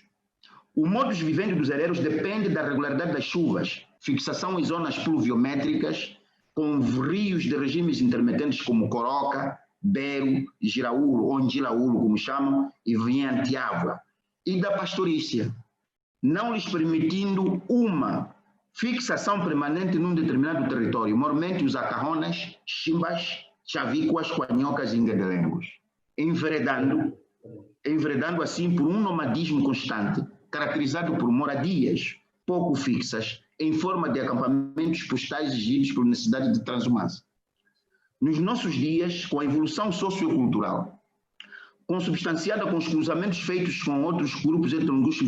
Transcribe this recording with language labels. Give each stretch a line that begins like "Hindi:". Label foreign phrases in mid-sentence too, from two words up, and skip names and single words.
Portuguese: O
Latin: modus vivendi
Portuguese: dos hereros depende da regularidade das chuvas, fixação em zonas pluviométricas, com rios de regimes intermitentes como Coroca, Bero, Giraúlo, ou Ngilaúlo, como chamam, e Viantiava, e da pastorícia, não lhes permitindo uma fixação permanente num determinado território, normalmente os acarronas, chimbas, chavícoas, quanhocas e engadelengos, enveredando assim por um nomadismo constante, caracterizado por moradias pouco fixas, em forma de acampamentos postais exigidos por necessidade de transumância. Nos nossos dias, com a evolução sociocultural, consubstanciada com os cruzamentos feitos com outros grupos etnolinguísticos